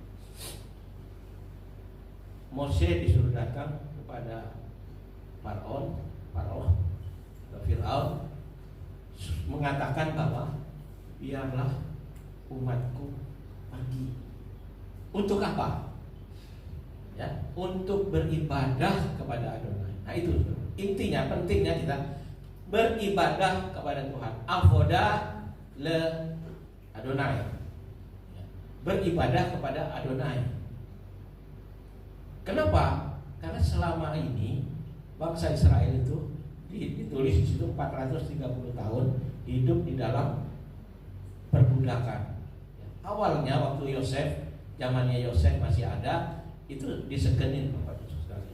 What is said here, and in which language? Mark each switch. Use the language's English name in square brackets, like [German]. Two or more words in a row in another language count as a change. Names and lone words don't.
[Indonesian] Mose disuruh datang kepada Firaun, mengatakan bahwa biarlah umatku pergi. Untuk apa? Ya, untuk beribadah kepada Adonai. Nah, itu intinya, pentingnya kita beribadah kepada Tuhan. [Hebrew] עבודה לאדני. [Indonesian] Ya, beribadah kepada Adonai. Kenapa? Karena selama ini bangsa Israel itu ditulis di situ 430 tahun hidup di dalam perbudakan. Ya, awalnya waktu zamannya Yosef masih ada, itu disegenin Bapak Ibu sekalian.